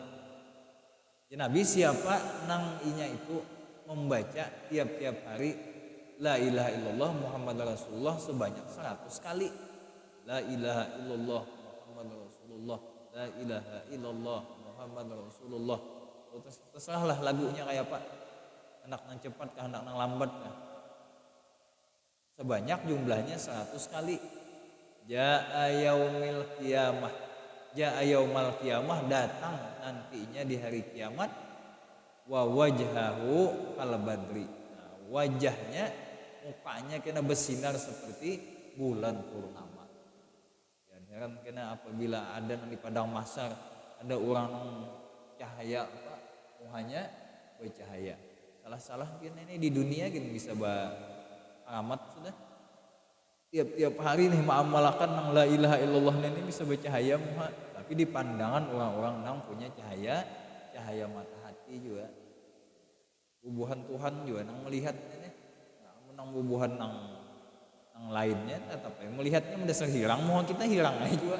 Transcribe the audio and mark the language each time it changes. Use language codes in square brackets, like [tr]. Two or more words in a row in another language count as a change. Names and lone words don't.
[bjn] Ya Nabi siapa nang inya itu membaca tiap-tiap hari [ar] لا إله إلا الله محمد رسول الله [bjn] sebanyak 100 kali. [ar] لا إله إلا الله محمد رسول الله لا إله إلا الله محمد رسول الله. [bjn] Terserahlah lagunya kayak apa, anak nang cepat kah, anak nang lambat kah. Sebanyak jumlahnya 100 kali. [ar] جاء يوم القيامة جاء يوم القيامة, [bjn] datang nantinya di hari kiamat. [ar] ووجهه كالبدر, [bjn] nah, wajahnya mukanya kena bersinar seperti bulan purnama. Dan heran kena apabila ada di padang mahsyar ada orang cahaya apa mukanya bercahaya. Salah-salah kena ini di dunia gini bisa amat sudah. Tiap-tiap hari nih mengamalkan nang [ar] لا إله إلا الله [bjn] ini bisa bercahaya muha, tapi di pandangan orang-orang nang punya cahaya mata hati juga. Bubuhan Tuhan juga nang melihatnya nih. Nang bubuhan nang lainnya tapi melihatnya mendasar hilang, muha kita hilang aja juga.